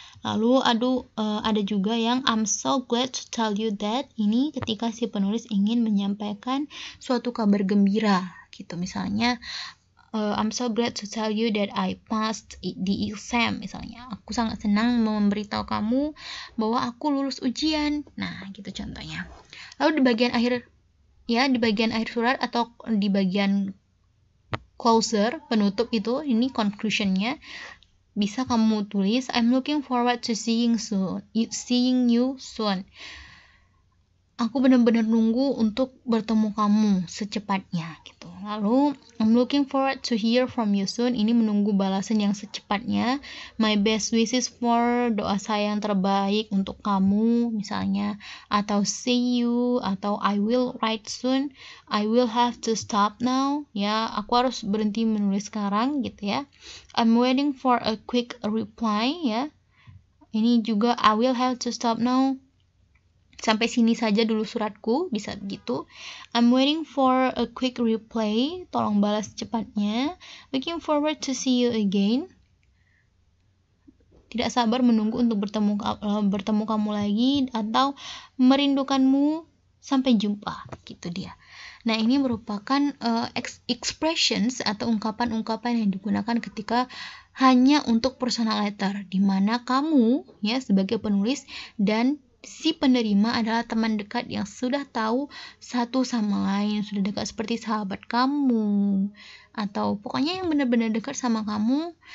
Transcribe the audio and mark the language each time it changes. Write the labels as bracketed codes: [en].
[id] Lalu ada juga yang [en] I'm so glad to tell you that. [id] Ini ketika si penulis ingin menyampaikan suatu kabar gembira gitu. Misalnya [en] I'm so glad to tell you that I passed the exam. [id] Misalnya aku sangat senang memberitahu kamu bahwa aku lulus ujian. Nah gitu contohnya. Lalu di bagian akhir surat atau di bagian closer, penutup itu, ini conclusionnya, bisa kamu tulis [en] I'm looking forward to seeing you soon. [id] Aku benar-benar nunggu untuk bertemu kamu secepatnya gitu. Lalu [en] I'm looking forward to hear from you soon. [id] Ini menunggu balasan yang secepatnya. [en] My best wishes for, [id] doa saya yang terbaik untuk kamu misalnya, atau [en] see you, [id] atau [en] I will write soon. I will have to stop now. [id] Ya, aku harus berhenti menulis sekarang gitu ya. [en] I'm waiting for a quick reply ya. [id] Ini juga [en] I will have to stop now. [id] Sampai sini saja dulu suratku, bisa gitu. [en] I'm waiting for a quick reply, [id] tolong balas cepatnya. [en] Looking forward to see you again. [id] Tidak sabar menunggu untuk bertemu kamu lagi, atau merindukanmu, sampai jumpa, gitu dia. Nah, ini merupakan expressions atau ungkapan-ungkapan yang digunakan ketika hanya untuk personal letter, di mana kamu ya sebagai penulis dan si penerima adalah teman dekat yang sudah tahu satu sama lain, sudah dekat seperti sahabat kamu, atau pokoknya yang benar-benar dekat sama kamu.